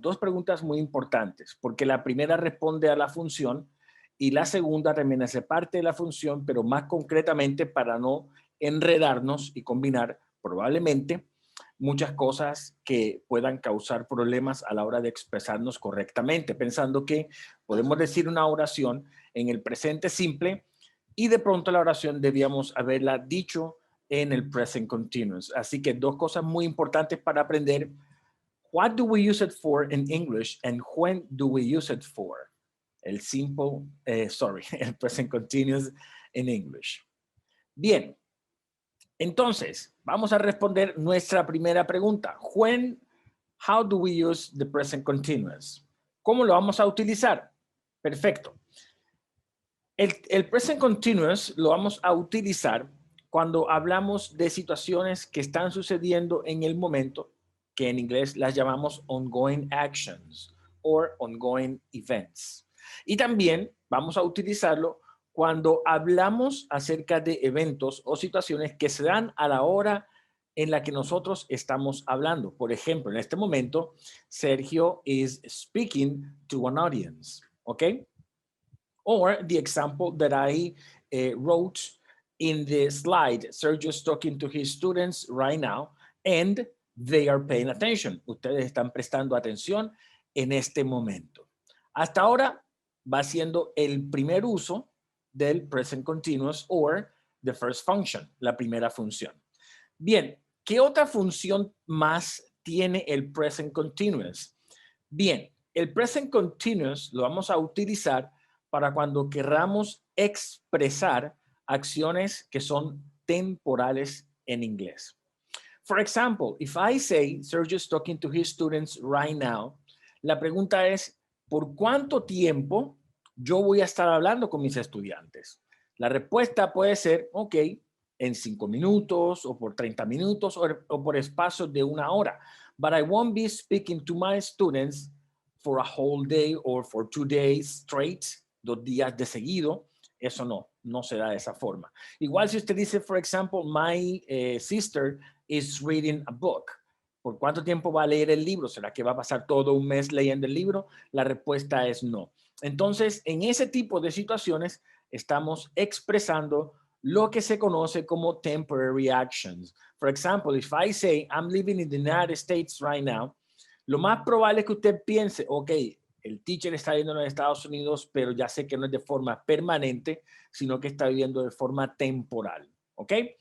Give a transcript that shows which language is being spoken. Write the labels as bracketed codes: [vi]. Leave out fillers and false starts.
[es] Dos preguntas muy importantes, porque la primera responde a la función y la segunda también hace parte de la función, pero más concretamente para no enredarnos y combinar probablemente muchas cosas que puedan causar problemas a la hora de expresarnos correctamente, pensando que podemos decir una oración en el presente simple y de pronto la oración debíamos haberla dicho en el present continuous. Así que dos cosas muy importantes para aprender. [en] What do we use it for in English and when do we use it for? [es] El el [en] present continuous in English. [es] Bien, entonces vamos a responder nuestra primera pregunta. [en] How do we use the present continuous? [es] ¿Cómo lo vamos a utilizar? Perfecto. El present continuous lo vamos a utilizar cuando hablamos de situaciones que están sucediendo en el momento, que en inglés las llamamos [en] ongoing actions or ongoing events. [es] Y también vamos a utilizarlo cuando hablamos acerca de eventos o situaciones que se dan a la hora en la que nosotros estamos hablando. Por ejemplo, en este momento, Sergio [en] is speaking to an audience, [es] ¿ok? [en] Or the example that I wrote in the slide, Sergio's talking to his students right now and they are paying attention. [es] Ustedes están prestando atención en este momento. Hasta ahora va siendo el primer uso del present continuous [en] or the first function, [es] la primera función. Bien, ¿qué otra función más tiene el present continuous? Bien, el present continuous lo vamos a utilizar para cuando querramos expresar acciones que son temporales en inglés. [en] For example, if I say Sergio's talking to his students right now, [es] la pregunta es, ¿por cuánto tiempo yo voy a estar hablando con mis estudiantes? La respuesta puede ser, ok, en 5 minutos o por 30 minutos o por espacio de una hora. [en] But I won't be speaking to my students for a whole day or for 2 days straight, [es] 2 días de seguido. Eso no se da de esa forma. Igual si usted dice, [en] for example, my sister is reading a book. [es] ¿Por cuánto tiempo va a leer el libro? ¿Será que va a pasar todo un mes leyendo el libro? La respuesta es no. Entonces, en ese tipo de situaciones, estamos expresando lo que se conoce como [en] temporary actions. For example, if I say, I'm living in the United States right now, [es] lo más probable es que usted piense, ok, el teacher está viviendo en los Estados Unidos, pero ya sé que no es de forma permanente, sino que está viviendo de forma temporal. ¿Ok?